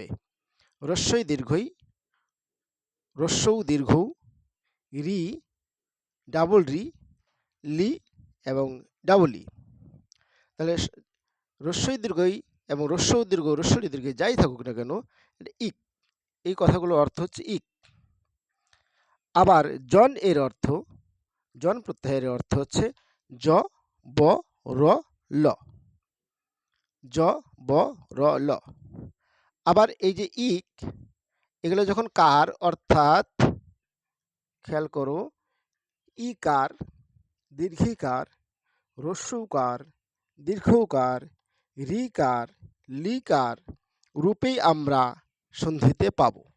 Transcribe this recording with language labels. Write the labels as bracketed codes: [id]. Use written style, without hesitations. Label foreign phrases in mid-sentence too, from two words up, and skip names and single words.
[bn] রস্যই দীর্ঘই, রস্যৌ দীর্ঘ, রি, ডাবল রি, লি এবং ডাবল ই। তাহলে রস্যই দীর্ঘই এবং রস্যৌ দীর্ঘ, রস্যই দীর্ঘ যাই থাকুক না কেন, এটা ইক। এই কথাগুলোর অর্থ হচ্ছে ইক। আবার জন এর অর্থ, জন প্রত্যাহারের অর্থ হচ্ছে জ, ব, র, ল। জ, ব, র, ল। আবার এই যে ইক, এগুলো যখন কার, অর্থাৎ খেয়াল করো, ইকার, দীর্ঘিকার, হ্রস্বকার, দীর্ঘকার, রিকার, লিকার রূপেই আমরা সন্ধিতে পাব।